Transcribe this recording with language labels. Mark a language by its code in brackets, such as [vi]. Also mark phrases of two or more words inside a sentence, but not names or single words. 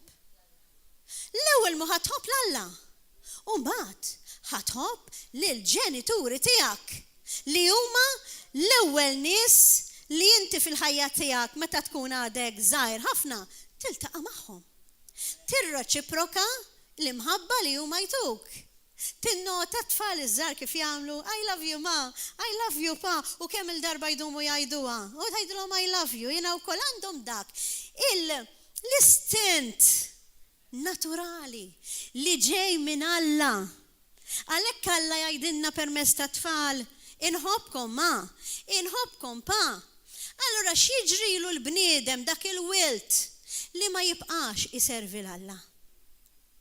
[mt] L-ewwel mu ħatħobb l-Alla. U mbagħad ħatħobb lill-ġenituri tiegħek li huma l-ewwel nies li inti fil-ħajja tiegħek meta tkun għadek żgħir ħafna tiltaqa' magħhom. Tirreċiproka l-imħabba li huma jtuk. Tinnota tfal iż-żgħar kif jagħmlu [en] I love you [mt] ma, [en] I love you [mt] pa, u kemm il-darba jdumu jgħiduha. U tgħidulhom [en] I love you, [mt] jiena wkoll għandhom dak. L-istint naturali li ġej minn Alla. Għalhekk Alla jgħidilna permezz ta' tfal, inħobbkom ma, inħobbkom pa. Allura x'jiġrilu l-bniedem dak il-wilt li ma jibqax iservi l-Alla.